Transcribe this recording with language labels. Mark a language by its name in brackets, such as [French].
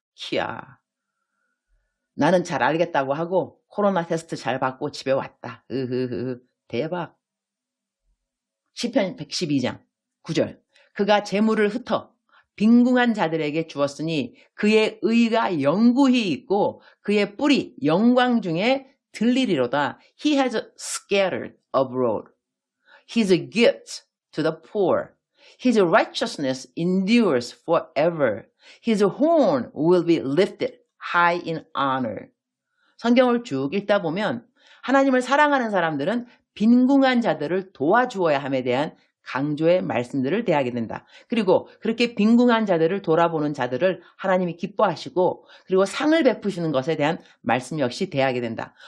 [Korean] 키야, 나는 잘 알겠다고 하고 코로나 테스트 잘 받고 집에 왔다. 대박. 시편 112장 9절. 그가 재물을 흩어 빈궁한 자들에게 주었으니 그의 의가 영구히 있고 그의 뿔이 영광 중에 들리리로다. [English] He has scattered abroad. His gift to the poor. His righteousness endures forever. His horn will be lifted high in honor. [Korean] 성경을 쭉 읽다 보면 하나님을 사랑하는 사람들은 빈궁한 자들을 도와주어야 함에 대한 강조의 말씀들을 대하게 된다. 그리고 그렇게 빈궁한 자들을 돌아보는 자들을 하나님이 기뻐하시고 그리고 상을 베푸시는 것에 대한 말씀 역시 대하게 된다.